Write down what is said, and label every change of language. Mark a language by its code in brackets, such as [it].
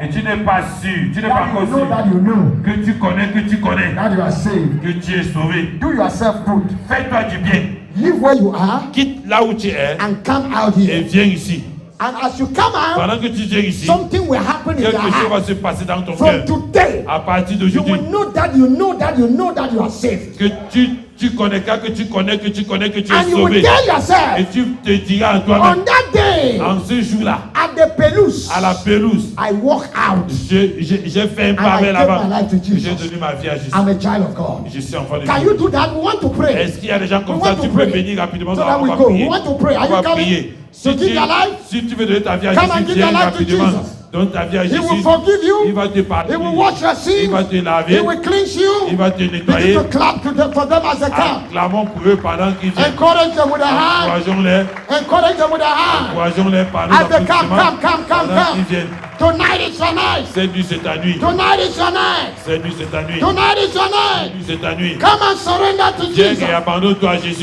[fr] et tu n'es pas sûr, tu n'es pas [en] that you [fr] encore [en] know that [fr] sûr [en] you know [fr] que tu connais [en] that you are saved. [fr] que tu es sauvé. [en] Do yourself good. [fr] Fais-toi du bien. [en] Live where you are [fr] Quitte là où tu es [en] and come out [fr] et [en] here. [fr] viens ici. [en] And as you come out, [fr] Pendant que tu viens ici, [en] something will happen in [fr] quelque [en] your [fr] chose va [en] heart. [fr] se passer dans ton [en] From [fr] cœur. [en] today, [fr] À partir [en] you [fr] d'aujourd'hui, [en] will know that you know that you know that you are saved. [fr] que tu connais, quand que tu connais que tu es [en] And you will [fr] sauvé. [en] tell [fr] Et [en] yourself, [fr] tu te diras à [en] on [fr] toi-même, [en] that day, [fr] en ce jour-là, [en] at the pelouse, [fr] à la pelouse, [en] I walk out. [fr] j'ai fait un [en] And [fr] pas [en] I [fr] vers [en] gave [fr] l'avant. [en] my life to Jesus. [fr] J'ai donné ma vie à Jésus. [en] I'm a child of God. [fr] Je suis enfant de [en] Can [fr] Dieu. [en] you do that? We want to pray. [fr] Est-ce qu'il y a des gens comme [en] We [fr] ça? [en] want [fr] Tu [en] to [fr] peux [en] pray. [fr] venir rapidement. [en] So [fr] on [en] that we [fr] va [en] go. [fr] prier. [en] We want to pray. Are [fr] On va [en] you coming? [fr] prier. [en] So give your life. [fr] Si tu veux donner ta vie à [en] Come and [fr] Jésus, [en] give your [fr] viens [en] life to [fr] rapidement. [en] Jesus. [fr] Donne ta vie à [en] He [fr] Jésus. [en] will forgive you. [fr] Il va te [en] He [fr] pardonner. [en] will wash your [fr] Il [en] sins. [fr] va te [en] He [fr] laver. [en] will cleanse you. [fr] Il va te nettoyer. [en] Begin to clap to them, for them as they come. [fr] Acclamons pour eux pendant qu'ils viennent. [en] Encourage them with a hand. [fr] Encourageons-les. [en] Encourage them with a hand. [fr] Encourageons-les par nos [en] As they come, [fr] applaudissements. [en] come. [fr] Pendant qu'ils viennent. [en] Tonight is your night. [fr] Cette nuit, c'est ta nuit. [en] Tonight is your night. [fr] Cette nuit, c'est ta nuit. [en] Tonight is your [fr] Cette [en] night. [fr] nuit, c'est ta nuit. [en] Come and surrender to [fr] Viens [en] Jesus. [fr] et abandonne-toi à Jésus.